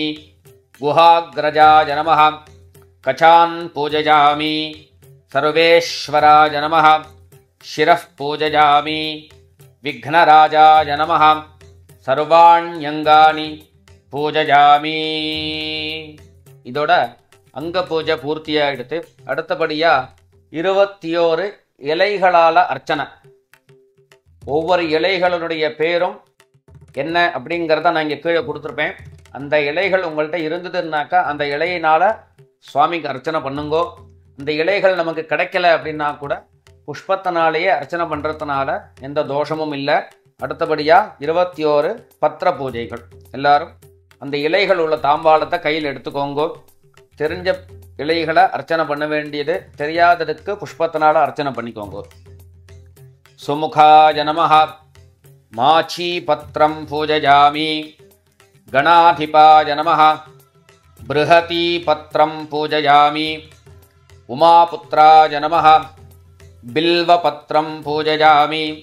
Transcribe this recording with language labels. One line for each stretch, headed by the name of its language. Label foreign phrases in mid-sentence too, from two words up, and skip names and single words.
Sanskrit: गुहाग्रजाय नमः कचान् पूजयामि. सर्वेश्वराय नमः शिरः पूजयामि. विघ्नराजाय नमः सर्वाण्यङ्गानि पूजयामि.
Tamil: இதோட அங்க பூஜை பூர்த்தியாயிடுத்து. அடுத்தபடியா 21 இலைகளால அர்ச்சனை. ஒவ்வொரு இலைகளுடைய பேரும் என்ன அப்படிங்கிறத நான் இங்கே கீழே கொடுத்துருப்பேன். அந்த இலைகள் உங்கள்கிட்ட இருந்ததுன்னாக்கா அந்த இலையினால் சுவாமிக்கு அர்ச்சனை பண்ணுங்கோ. அந்த இலைகள் நமக்கு கிடைக்கல அப்படின்னா கூட புஷ்பத்தினாலேயே அர்ச்சனை பண்ணுறதுனால எந்த தோஷமும் இல்லை. அடுத்தபடியாக 21 பத்திர பூஜைகள். எல்லாரும் அந்த இலைகள் உள்ள தாம்பாளத்தை கையில் எடுத்துக்கோங்கோ. தெரிஞ்ச இலைகளை அர்ச்சனை பண்ண வேண்டியது, தெரியாததுக்கு புஷ்பத்தினால அர்ச்சனை பண்ணிக்கோங்கோ.
Sanskrit: सुमुखाय नमः माचीपत्रं पूजयामि. गणाधिपाय नमः बृहतीपत्रं पूजयामि. उमापुत्राय नमः बिल्वपत्रं पूजयामि.